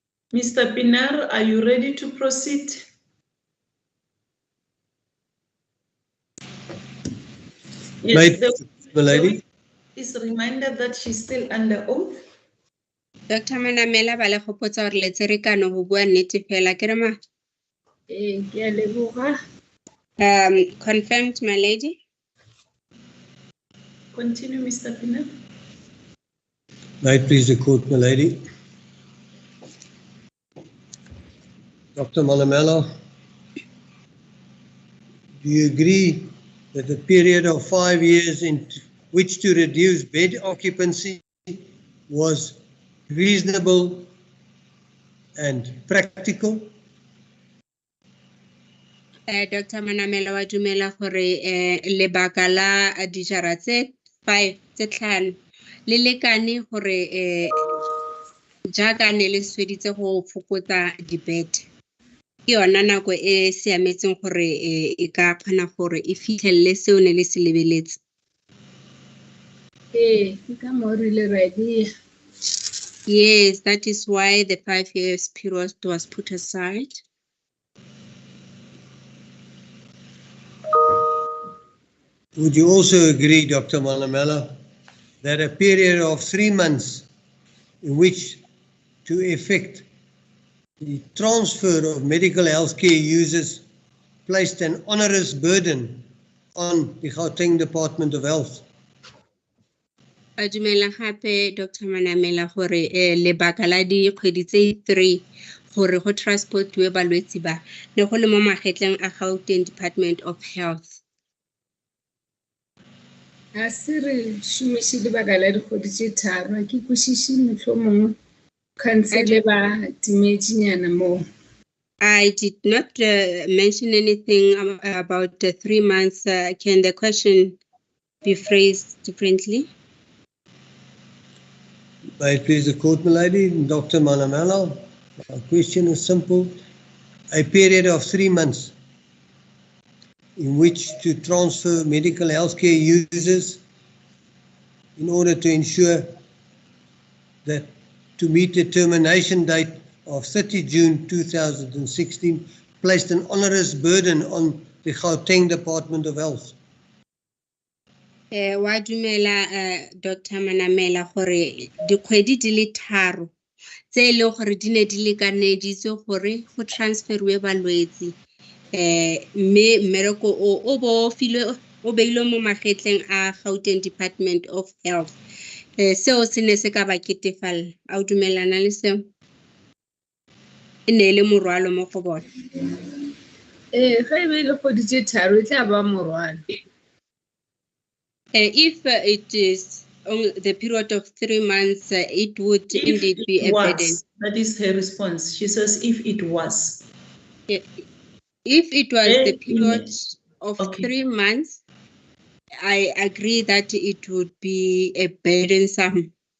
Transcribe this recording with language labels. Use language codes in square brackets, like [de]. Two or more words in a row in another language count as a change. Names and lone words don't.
[en] Mr. Pinar, are you ready to proceed? Yes, the lady. Is reminded that she's still under oath. [tn] Dr. Manamela ba le gopotsa gore le tserekano go bua nnete fela ke re ma. Ke a leboga. [en] Confirmed, my lady. Continue, Mr. Pinar. May it please the court, my lady. Dr. Manamela, do you agree that the period of 5 years in which to reduce bed occupancy was reasonable and practical? [tn] Dr. Manamela wa dumela gore lebaka la dijara tse 5 tse 5 le lekane gore jaaka ne le sweditse go fokotsa dibete ke yona nako e siametseng gore e ka kgona gore e fitlhelele seo ne le se lebeletse. Ke ka moo re ile ra dia. [en] Yes, that is why the 5 years period was put aside. Would you also agree, Dr. Manamela, that a period of 3 months in which to effect the transfer of medical healthcare users placed an onerous burden on the Gauteng Department of Health? [tn] A dumela gape Dr. Manamela gore lebaka la dikgwedi tse 3 gore go transportwe balwetsi ba ne go le mo magetleng a Gauteng Department of Health. [nso] A se re shumiše lebaka la dikgwedi tše 3 ke kwešiše mohlomongwe khansele ba timetšinyana moo. [en] I did not mention anything about the 3 months. Can the question be phrased differently? May it please the court, my lady, Dr. Manamela. Our question is simple. A period of 3 months in which to transfer medical healthcare users in order to ensure that to meet the termination date of 30 June 2016 placed an onerous burden on the Gauteng Department of Health. [tn] Wa dumela Dr. Manamela gore dikgwedi di le 3 tse e leng gore di ne di lekaneditse gore go transferwe balwetsi mme mmereko o beilwe mo magetleng a Gauteng Department of Health. Seo se ne se ka ba ketefala. A o dumelana le seo? E ne le morwalo mo go bona. [nso] Ga e be le kgwedi tše 3 e tla ba morwalo. [en] If it is on the period of 3 months, it would indeed be a burden. That is her response. She says, if it was. If it was the period of 3 months, I agree that it would be a burdensome.